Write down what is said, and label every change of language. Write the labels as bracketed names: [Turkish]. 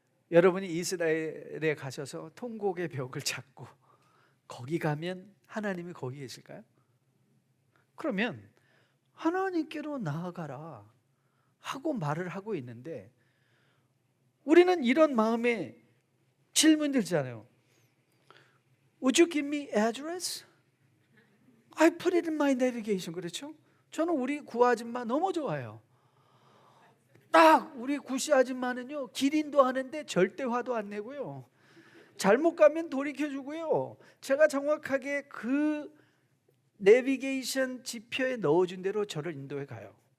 [Korean] 여러분이 이스라엘에 가셔서 통곡의 벽을 찾고 거기 가면 하나님이 거기 계실까요? 그러면 하나님께로 나아가라 하고 말을 하고 있는데 우리는 이런 마음에 질문 들잖아요. [English] Would you give me address? I put it in my navigation. [Korean] 그렇죠? 저는 우리 구 아줌마 너무 좋아요. 딱 우리 구씨 아줌마는요 기린도 하는데 절대 화도 안 내고요, 잘못 가면 돌이켜주고요, 제가 정확하게 그 내비게이션 지표에 넣어준 대로 저를 인도해 가요.